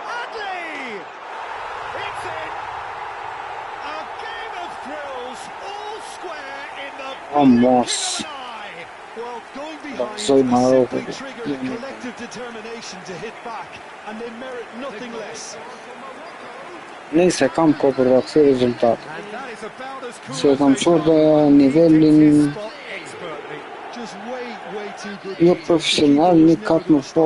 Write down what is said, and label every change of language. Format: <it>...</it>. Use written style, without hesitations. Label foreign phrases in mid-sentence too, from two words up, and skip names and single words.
<en>Adley! It's in! A game of thrills, all square in the Vamos. blink of an eye. Well, going behind Soy Maroku. simply triggered a collective determination to hit back, and they merit nothing less.</en> <sq>Nëse kam kohë për ta kthyer rezultat.</sq> <en>And that is about as cool</en> <sq>Se</sq> <en>as</en> <sq>kam</sq> <en>they</en> <sq>çuar</sq> <en>come.</en> <sq>nivelin</sq> <en>He picked his spot expertly. Just way too good.</en> <sq>jo</sq> <en>Peter.</en> <sq>profesional,</sq> <en>The</en> <sq>një</sq> <en>keeper was</en> <sq>kat më</sq> <en>never gonna stop.</en>